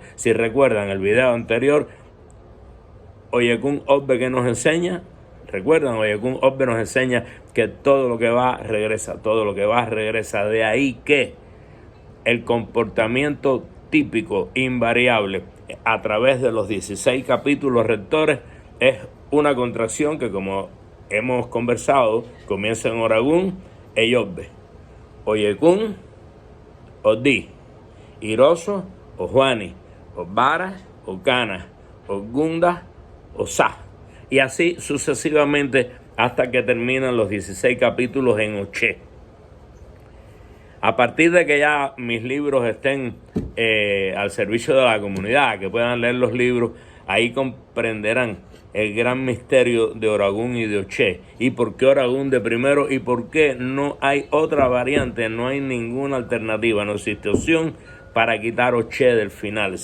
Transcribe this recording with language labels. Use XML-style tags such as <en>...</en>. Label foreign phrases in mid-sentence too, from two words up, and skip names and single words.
<es>Si recuerdan el video anterior, Oyekun Obbe, que nos enseña, recuerdan, Oyekun Obbe nos enseña que todo lo que va regresa, todo lo que va regresa. De ahí que el comportamiento típico, invariable, a través de los 16 capítulos rectores, es una contracción que, como hemos conversado, comienza en Oragún, Eyobe, Oyekun, Odi, Iroso, Ojuani, Obara, Okana, Ogunda, Osá, y así sucesivamente hasta que terminan los 16 capítulos en Oché. A partir de que ya mis libros estén al servicio de la comunidad, que puedan leer los libros, ahí comprenderán el gran misterio de Oragún y de Oché, y por qué Oragún de primero y por qué no hay otra variante, no hay ninguna alternativa, no existe opción para quitar Oché del final.</es>